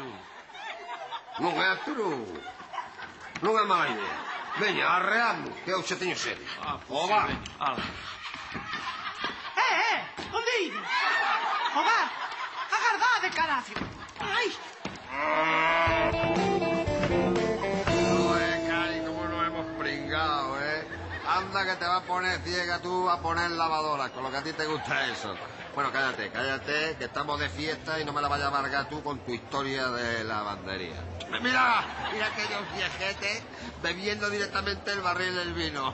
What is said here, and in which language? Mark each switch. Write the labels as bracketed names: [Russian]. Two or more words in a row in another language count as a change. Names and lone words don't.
[Galician] Non é, pero... non é mala idea. Veña, arreando, que eu xa teño sede. O bar. Onde ides? O bar. Agardade, carazo. Ai. [Spanish] Oye, Cari, como nos hemos pringado, ¿eh? Anda que te va a poner ciega tú a poner lavadora, con lo que a ti te gusta eso. Bueno, cállate, que estamos de fiesta y no me la vayas a amargar tú con tu historia de lavandería. Mira aquellos viejetes bebiendo directamente el barril del vino.